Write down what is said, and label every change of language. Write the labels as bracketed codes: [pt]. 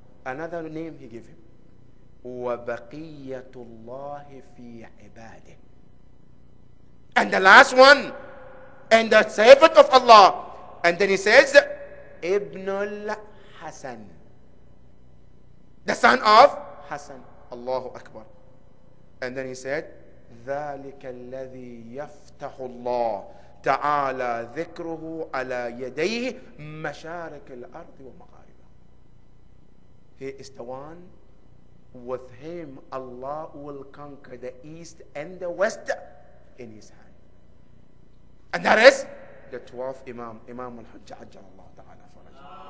[en] Another name he gave him. [ar] وَبَقِيَّةُ اللَّهِ فِي عِبَادِهِ. [en] And the last one, and the servant of Allah. And then he says, Ibn al-Hasan. the son of Hassan. Allahu Akbar. And then he said, [ar] ذَلِكَ الَّذِي يَفْتَحُ اللَّهُ تَعَالَى ذِكْرُهُ عَلَى يَدَيْهِ مَشَارِكِ الْأَرْضِ وَمَغَارِبَهَا. [en] He is the one, with him Allah will conquer the east and the west in his hand. And that is the 12th Imam, Imam al-Hujjah, [ar] Ajjalallahu ta'ala farajah.